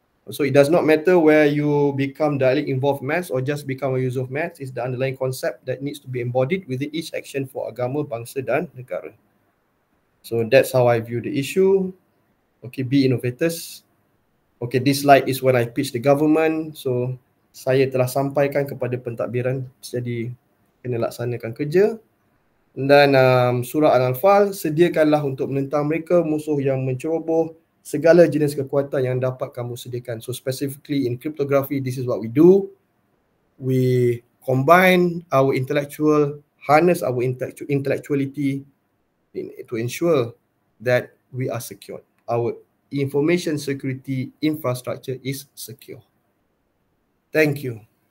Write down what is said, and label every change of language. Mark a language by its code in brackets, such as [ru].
[en] So it does not matter where you become directly involved in maths or just become a user of maths. It's the underlying concept that needs to be embodied within each action for [ms] agama, bangsa dan negara. [en] So that's how I view the issue. Okay, be innovators. Okay, this slide is when I pitch the government. [ms] So saya telah sampaikan kepada pentadbiran, jadi kena laksanakan kerja. Dan surah Al-Anfal, sediakanlah untuk menentang mereka musuh yang menceroboh segala jenis kekuatan yang dapat kamu sediakan. [en] So specifically in cryptography, this is what we do. We combine our intellectual, harness our intellectuality to ensure that we are secure. Our information security infrastructure is secure. Thank you.